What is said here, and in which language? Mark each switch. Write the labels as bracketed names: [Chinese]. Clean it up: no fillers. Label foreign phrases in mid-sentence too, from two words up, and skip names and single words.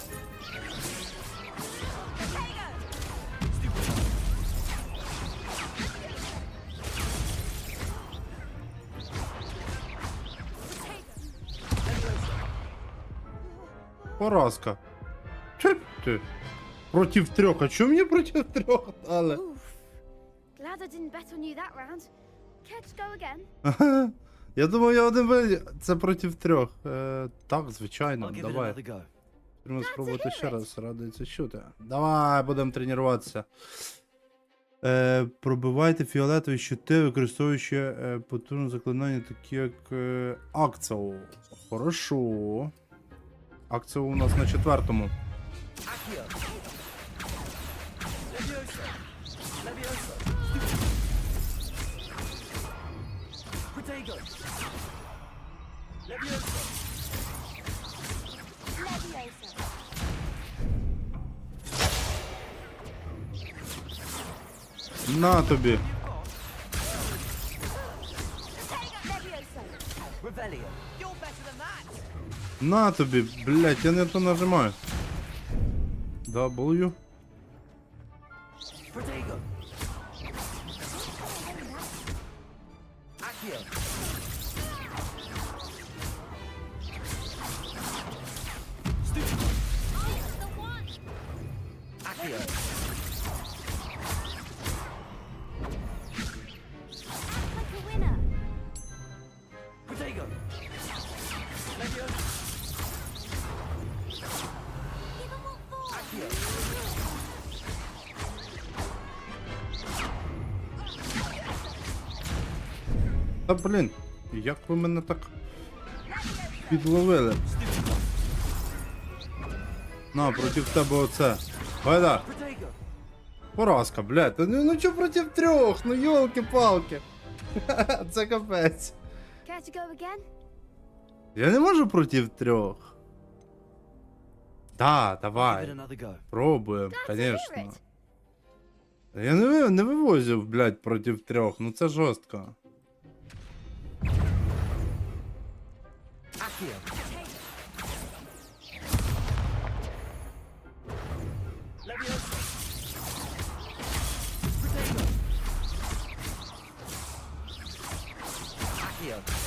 [Ukrainian] Поразка. Чо ти? Против трьох. А чому мені проти трьох дали? [English] Oof. Glad I didn't bet on you that round. Care to go again? [Ukrainian] Ага. Я думав, я один виліз. Це проти трьох. Так, звичайно, [English] I'll give it [Ukrainian] давай. [English] another go. [Ukrainian] Треба спробувати [English] hear [Ukrainian] ще [English] it. [Ukrainian] раз, радий це чути. Давай, будемо тренуватися. Пробивайте фіолетові щити, використовуючи потужне заклинання, такі як акціо. Хорошо. Акціо у нас на 4-му. [Latin] Accio. Levioso. Levioso. Protego. Levioso. Leviosa. [Ukrainian] На тобі. [Latin] Leviosa. Revelio. [Ukrainian] На тобі, блять, я не то нажимаю. [English] W. [Latin] Protego. Accio. Accio. [English] Like a winner. [Latin] Protego. Levioso. [English] Give 'em what for. [Latin] Accio. [Ukrainian] Та блін, як ви мене так підловили? На, проти тебе оце. Гайда. [Latin] Protego. [Ukrainian] Поразка, блядь. Ну чо проти трьох? Ну йолки-палки. Це капець. [English] Care to go again? [Ukrainian] Я не можу проти трьох. Да, [English] Give it [Ukrainian] давай. [English] another go. [Ukrainian] Пробуємо, [English] hear [Ukrainian] конечно. [English] it. [Ukrainian] Я не вивозив, блядь, проти трьох. Ну це жорстко. [Latin] Accio. Levioso. Protego. Accio.